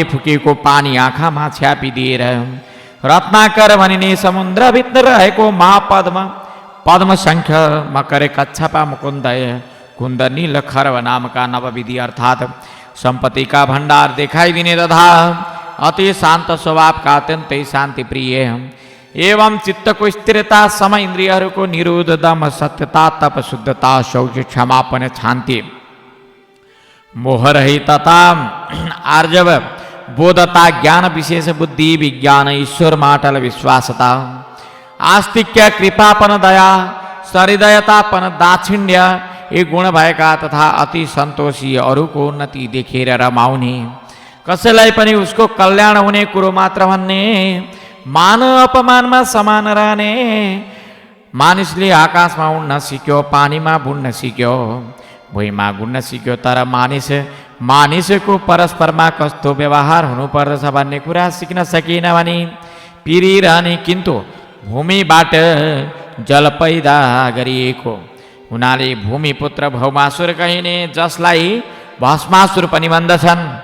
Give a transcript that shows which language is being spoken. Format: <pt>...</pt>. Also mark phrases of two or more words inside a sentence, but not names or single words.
<ne>फुकेको पानी आँखामा छ्यापिदिएर रत्नाकर भनिने समुद्रभित्र रहेको महापद्म पद्म शङ्ख मकर कच्छपा मुकुन्दय कुन्द नील खरव नामका नवविधि अर्थात् सम्पत्तिका भण्डार देखाइदिने तथा अति शान्त स्वभावका अत्यन्तै शान्तिप्रिय एवं चित्तको स्थिरता, समय इन्द्रियहरूको निरोध, दम, सत्यता, तप, शुद्धता, शौच, क्षमापन, शान्ति, मोहरहितता, आर्जव, बोधता, ज्ञान विशेष बुद्धि, विज्ञान, ईश्वर माटल विश्वासता, आस्तिक्य, कृपापन, दया, सहृदयतापन, दाक्षिण्य यी गुण भएका तथा अति सन्तोषी, अरूको उन्नति देखेर रमाउने, कसैलाई पनि उसको कल्याण हुने कुरो मात्र भन्ने, मान अपमानमा समान रहने, मानिसले आकाशमा उड्न सिक्यो, पानीमा बुड्न सिक्यो, भुइँमा गुड्न सिक्यो, तर मानिसको परस्परमा कस्तो व्यवहार हुनुपर्दछ भन्ने कुरा सिक्न सकिन भने पिरिरहने, किन्तु भूमिबाट जल पैदा गरिएको हुनाले भूमिपुत्र भौमासुर कहिने, जसलाई भस्मासुर पनि भन्दछन्।</ne>